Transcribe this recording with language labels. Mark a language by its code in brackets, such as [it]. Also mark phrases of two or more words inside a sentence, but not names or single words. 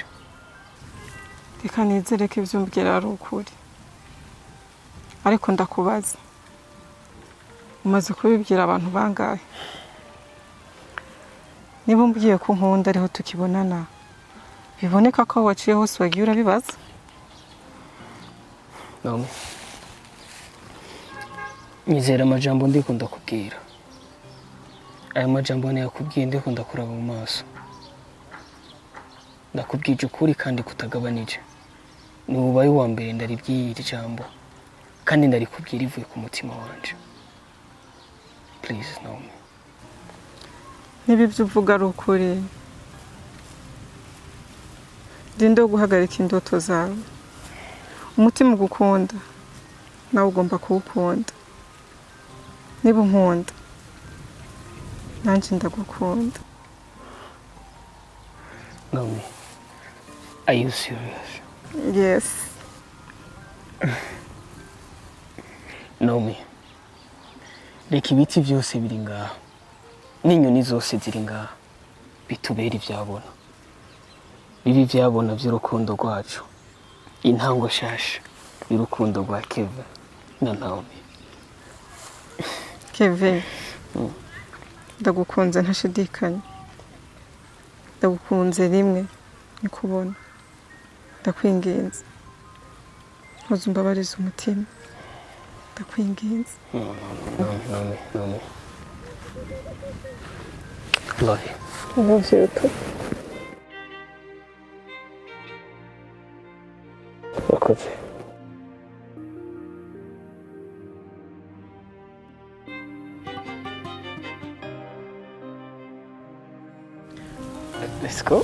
[rn] Reka nizere ko ibyo umbwira ari ukuri. Ariko ndakubaza, umaze kubibwira abantu bangahe? Niba umbwiye ko nkunda ariho tukibonana, biboneka ko waciye hose wagiye urabibaza? Naomi, nizera amajambo ndiko ndakubwira. Aya majambo yakubwiye ndiko ndakuraba mu maso. Ndakubwije ukuri kandi kutagabanije. Ni ubaye wa mbere ndaribwiye iri jambo, kandi ndarikubwira ivuye ku mutima wanje. [en] Please, Naomi. [rn] Niba ibyo uvuga ari ukuri, rinde guhagarika indoto zawe. Umutima ugukunda, nawe ugomba kuwukunda. Niba unkunda, nanjye ndagukunda. [en] Naomi, are you serious? Yes. [rn] Naomi, reka ibiti byose biri ngaha n'inyoni zose ziri ngaha bitubera ibyabona, bibi byabona by'urukundo rwacu, intango shasha y'urukundo rwa Kevin na Naomi. Kevin, ndagukunze ntashidikanya. Ndagukunze rimwe nikubona. Ndakwinginze, ntuzumbabareze umutima. Ndakwinginze. [en] Naomi. Love you. I love you too. [rn] Urakoze. [en] Let's go.